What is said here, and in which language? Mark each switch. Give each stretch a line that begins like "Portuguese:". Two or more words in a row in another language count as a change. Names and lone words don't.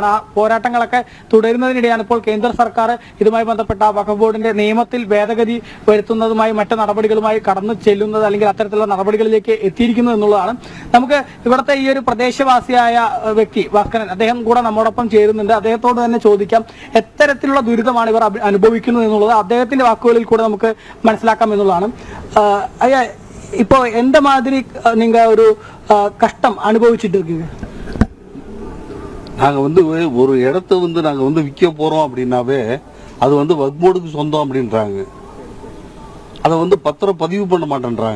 Malayalam: ആ പോരാട്ടങ്ങളൊക്കെ തുടരുന്നതിനിടെയാണ് ഇപ്പോൾ കേന്ദ്ര സർക്കാർ ഇതുമായി ബന്ധപ്പെട്ട വഖഫ് ബോർഡിന്റെ നിയമത്തിൽ ഭേദഗതി വരുത്തുന്നതുമായി മറ്റു നടപടികളുമായി കടന്നു ചെല്ലുന്നത്, അല്ലെങ്കിൽ അത്തരത്തിലുള്ള നടപടികളിലേക്ക് എത്തിയിരിക്കുന്നത് എന്നുള്ളതാണ്. നമുക്ക് ഇവിടുത്തെ ഈ ഒരു പ്രദേശവാസിയായ വ്യക്തി ഭാസ്കരൻ, അദ്ദേഹം കൂടെ നമ്മോടൊപ്പം ചേരുന്നുണ്ട്. അദ്ദേഹത്തോട് തന്നെ ചോദിക്കാം എത്തരത്തിലുള്ള ദുരിതമാണ് ഇവർ അനുഭവിക്കുന്നത് എന്നുള്ളത് അദ്ദേഹത്തിന്റെ വാക്കുകളിൽ കൂടെ നമുക്ക് മനസ്സിലാക്കാം എന്നുള്ളതാണ്.
Tamil: இப்போ எந்த மாதிரி நீங்க ஒரு கஷ்டம் அனுபவிச்சுட்டு இருக்கீங்க? நாங்கள் வந்து ஒரு இடத்த வந்து நாங்கள் வந்து விற்க போகிறோம் அப்படின்னாவே அது வந்து வக்ஃப் போர்டுக்கு சொந்தம் அப்படின்றாங்க. அதை வந்து பத்திரம் பதிவு பண்ண மாட்டேன்றாங்க.